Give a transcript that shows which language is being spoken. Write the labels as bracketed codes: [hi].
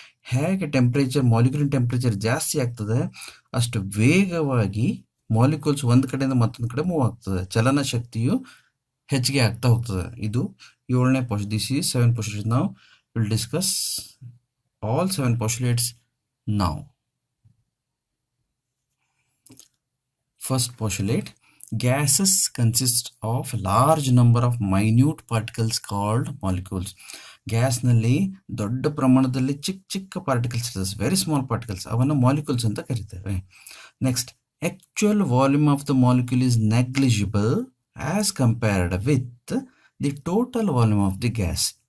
[kn] ಹೇಗೆ ಮಾಲಿಕ್ಯೂಲಿನ ಟೆಂಪ್ರೇಚರ್ ಜಾಸ್ತಿ ಆಗ್ತದೆ ಅಷ್ಟು ವೇಗವಾಗಿ ಮಾಲಿಕ್ಯೂಲ್ಸ್ ಒಂದು ಕಡೆಯಿಂದ ಮತ್ತೊಂದು ಕಡೆ ಮೂವ್ ಆಗ್ತದೆ, ಚಲನ ಶಕ್ತಿಯು ಹೆಚ್ಚಿಗೆ ಆಗ್ತಾ ಹೋಗ್ತದೆ. ಇದು 7ನೇ past. [en] This is 7 postulates. Now we'll discuss all 7 postulates now. First postulate: gases consist of large number of minute particles called molecules. [kn] ಗ್ಯಾಸ್ನಲ್ಲಿ ದೊಡ್ಡ ಪ್ರಮಾಣದಲ್ಲಿ ಚಿಕ್ಕ ಚಿಕ್ಕ ಪಾರ್ಟಿಕಲ್ಸ್ ಇರ್ತದೆ, [en] very small particles, [kn] ಅವನ್ನು ಮಾಲಿಕ್ಯೂಲ್ಸ್ ಅಂತ ಕರಿತೇವೆ. [en] Next, actual volume of the molecule is negligible as compared with the total volume of the gas.